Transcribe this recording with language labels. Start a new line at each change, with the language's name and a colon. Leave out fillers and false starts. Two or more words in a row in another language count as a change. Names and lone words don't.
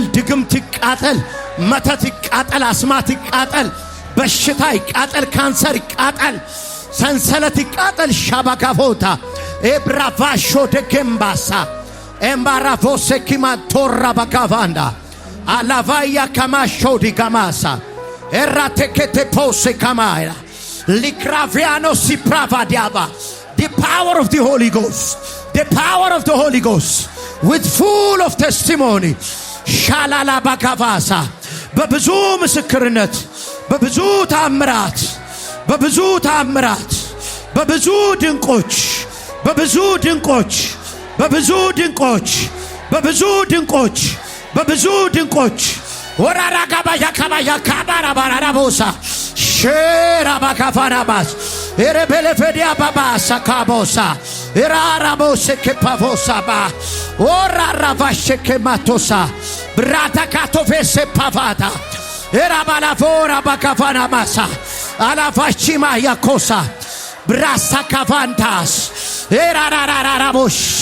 Amharic: ድግምት ይቃጠል፣ መተት ይቃጠል፣ አስማት ይቃጠል፣ በሽታ ይቃጠል፣ ካንሰር ይቃጠል፣ ሰንሰለት ይቃጠል። ሻባጋቮታ ኤብራቫሾ ደገምባሳ ኤምባራቮሴ ኪማቶራ ባጋቫንዳ አላቫያ ከማሾ ዲጋማሳ ኤራቴኬቴ ፖሴ ከማያ ሊክራቪያኖ ሲፕራቫ ዲያባ
English: the power of the Holy Ghost with full of testimony ሻላላ ባጋቫሳ
Amharic: በብዙ ምስክርነት በብዙ ታምራት በብዙ ድንቆች በብዙ ድንቆች በብዙ ድንቆች በብዙ ድንቆች ወራራ ጋባያ ካባያ ካባራ ባራራቦሳ ሼራ ባካፋራባስ ኤረበለፈዲያ ባባሳ ካቦሳ ኤራራቦስ ከፓፎሳ ባ ወራራ ቫሸከ ማቶሳ ብራታ ካቶፌስ ፓፋታ ኤራባላፎራ ባካፋና ማሳ አላፋቺማ ያኮሳ ብራሳ ካፋንታስ ኤራራራራቦሽ